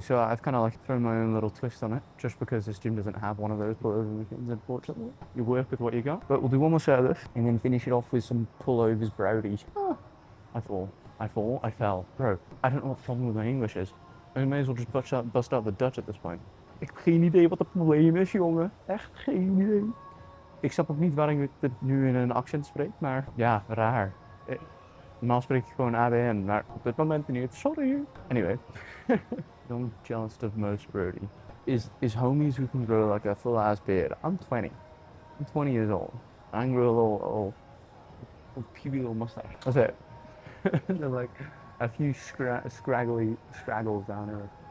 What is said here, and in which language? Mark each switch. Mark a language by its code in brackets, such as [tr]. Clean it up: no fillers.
[en] So I've kind of like thrown my own little twist on it, just because this gym doesn't have one of those pullover machines, unfortunately. You work with what you got. But we'll do one more set of this and then finish it off with some pullovers browdy. Oh, I fell. Bro, I don't know what the problem with my English is. I may as well just bust out the Dutch at this point. [nl] Ik heb geen idee wat het probleem is, jongen. Echt geen idee. Ik snap ook niet waarom ik het nu in een accent spreek, maar ja, raar. Normaal spreek ik gewoon ABN, maar op dit moment niet. Sorry. [en] Anyway, I'm jealous of most, Brody. Is homies who can grow like a full ass beard. I'm 20. I'm 20 years old. I can grow a little puby little mustache. That's it. They're like a few scraggles down here.